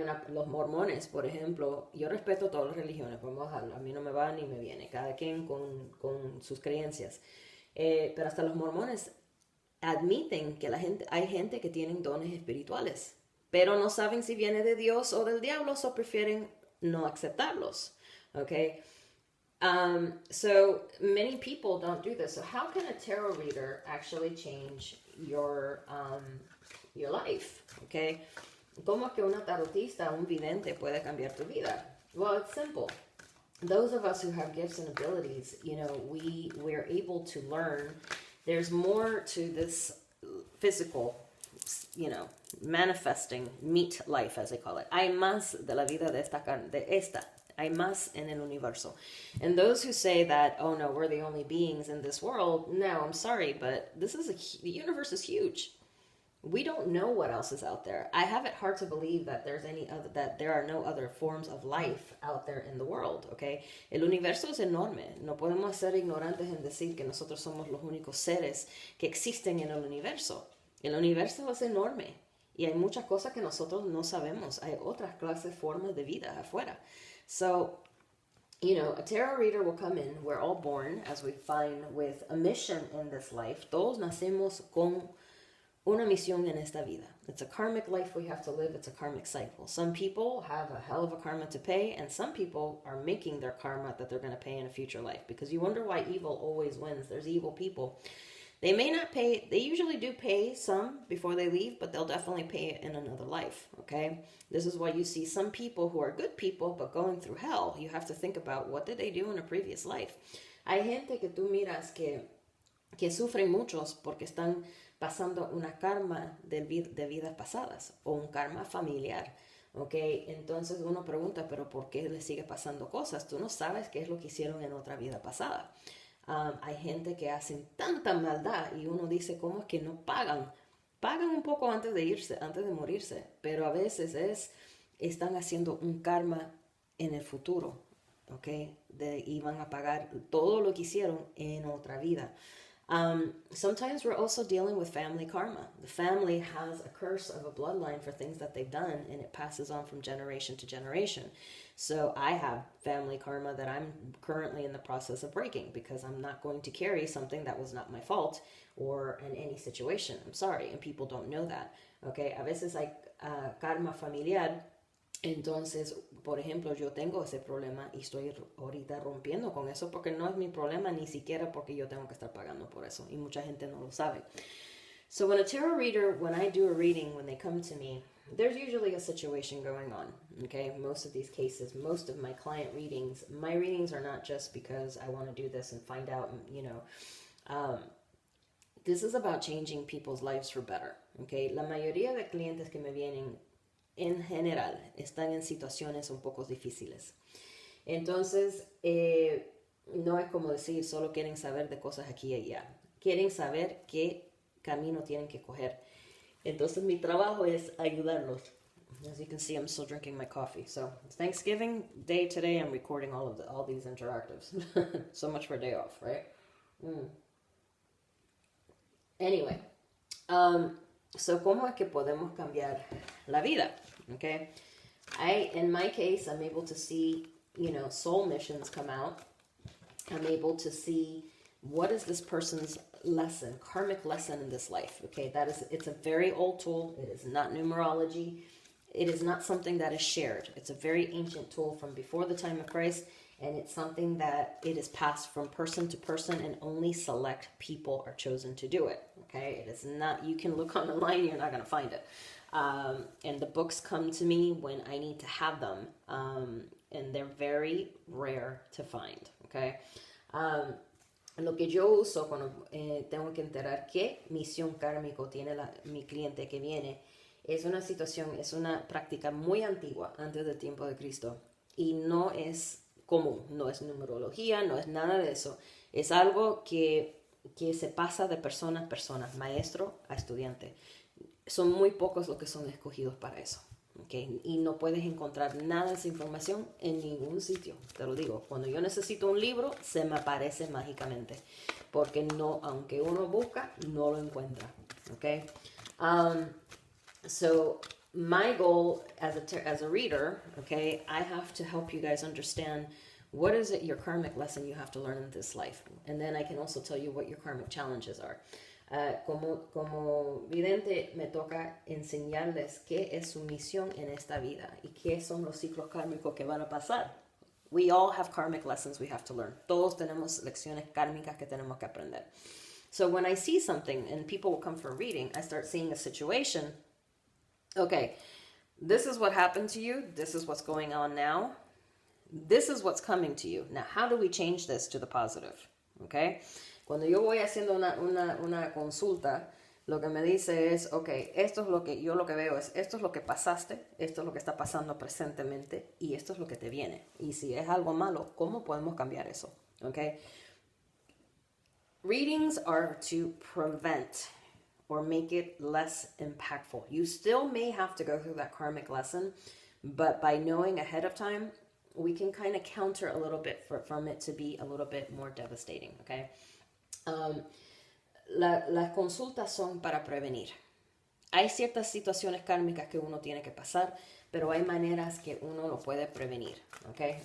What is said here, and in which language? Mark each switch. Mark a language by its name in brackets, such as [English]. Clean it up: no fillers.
[Spanish] Los mormones, por ejemplo, yo respeto todas las religiones, vamos a mí no me va ni me viene, cada quien con sus creencias. Pero hasta los mormones admiten que hay gente que tienen dones espirituales, pero no saben si viene de Dios o del diablo, o prefieren no aceptarlos, okay? [English] So many people don't do this. So how can a tarot reader actually change your life? Okay. [Spanish] ¿Cómo que una tarotista, un vidente puede cambiar tu vida? [English] Well, it's simple. Those of us who have gifts and abilities, we're able to learn. There's more to this physical, manifesting meat life, as they call it. [Spanish] Hay más de la vida de esta. Hay más en el universo. And those who say that, oh no, we're the only beings in this world, no, I'm sorry, but the universe is huge. We don't know what else is out there. I have it hard to believe that that there are no other forms of life out there in the world, okay? El universo es enorme. No podemos ser ignorantes en decir que nosotros somos los únicos seres que existen en el universo. El universo es enorme. Y hay muchas cosas que nosotros no sabemos. Hay otras clases, formas de vida afuera. [English] So, a tarot reader will come in. We're all born, as we find, with a mission in this life. [Spanish] Todos nacemos con una misión en esta vida. [English] It's a karmic life we have to live. It's a karmic cycle. Some people have a hell of a karma to pay, and some people are making their karma that they're going to pay in a future life. Because you wonder why evil always wins. There's evil people. They may not pay, they usually do pay some before they leave, but they'll definitely pay it in another life, okay? This is why you see some people who are good people, but going through hell. You have to think about what did they do in a previous life. [Spanish] Hay gente que tú miras que sufren muchos porque están pasando una karma de vidas pasadas o un karma familiar, okay? Entonces uno pregunta, pero ¿por qué les sigue pasando cosas? Tú no sabes qué es lo que hicieron en otra vida pasada. Hay gente que hacen tanta maldad y uno dice, ¿cómo es que no pagan? Pagan un poco antes de morirse, pero a veces están haciendo un karma en el futuro, ¿ok? Y van a pagar todo lo que hicieron en otra vida. [English] Sometimes we're also dealing with family karma. The family has a curse of a bloodline for things that they've done, and it passes on from generation to generation. So I have family karma that I'm currently in the process of breaking, because I'm not going to carry something that was not my fault or in any situation. I'm sorry, and people don't know that. [Spanish] Okay, a veces hay karma familiar. Entonces, por ejemplo, yo tengo ese problema y estoy ahorita rompiendo con eso, porque no es mi problema, ni siquiera porque yo tengo que estar pagando por eso, y mucha gente no lo sabe. [English] So when a tarot reader, when I do a reading, when they come to me, there's usually a situation going on, okay? Most of these cases, most of my client readings, my readings are not just because I want to do this and find out, you know, this is about changing people's lives for better, okay? [Spanish] La mayoría de clientes que me vienen, en general, están en situaciones un poco difíciles. Entonces, no es como decir, solo quieren saber de cosas aquí y allá. Quieren saber qué camino tienen que coger. Entonces, mi trabajo es ayudarlos. [English] As you can see, I'm still drinking my coffee. So, it's Thanksgiving Day today. I'm recording all these interactives. So much for a day off, right? Anyway, so, [Spanish] ¿cómo es que podemos cambiar la vida? [English] Okay, in my case, I'm able to see, you know, soul missions come out. I'm able to see what is this person's lesson, karmic lesson in this life. Okay, it's a very old tool. It is not numerology. It is not something that is shared. It's a very ancient tool from before the time of Christ, and it's something that it is passed from person to person, and only select people are chosen to do it. Okay, it is not, you can look online, you're not going to find it. And the books come to me when I need to have them, and they're very rare to find, okay? [Spanish] Lo que yo uso cuando tengo que enterar qué misión kármico tiene mi cliente que viene, es una situación, es una práctica muy antigua, antes del tiempo de Cristo, y no es común, no es numerología, no es nada de eso. Es algo que se pasa de persona a persona, maestro a estudiante. Son muy pocos los que son escogidos para eso, ¿okay? Y no puedes encontrar nada de esa información en ningún sitio, te lo digo. Cuando yo necesito un libro, se me aparece mágicamente, porque no, aunque uno busca, no lo encuentra, ¿okay? [English] So my goal as a reader, okay, I have to help you guys understand what is it, your karmic lesson you have to learn in this life, and then I can also tell you what your karmic challenges are. [Spanish] Como vidente me toca enseñarles qué es su misión en esta vida y qué son los ciclos kármicos que van a pasar. [English] We all have karmic lessons we have to learn. [Spanish] Todos tenemos lecciones kármicas que tenemos que aprender. [English] So when I see something and people will come for a reading, I start seeing a situation. Okay, this is what happened to you. This is what's going on now. This is what's coming to you. Now, how do we change this to the positive? Okay? [Spanish] Cuando yo voy haciendo una consulta, lo que me dice es, ok, esto es lo que veo es, esto es lo que pasaste, esto es lo que está pasando presentemente, y esto es lo que te viene. Y si es algo malo, ¿cómo podemos cambiar eso? [English] Okay? Readings are to prevent or make it less impactful. You still may have to go through that karmic lesson, but by knowing ahead of time, we can kind of counter a little bit from it to be a little bit more devastating, okay? [Spanish] Las consultas son para prevenir. Hay ciertas situaciones kármicas que uno tiene que pasar, pero hay maneras que uno lo puede prevenir, okay?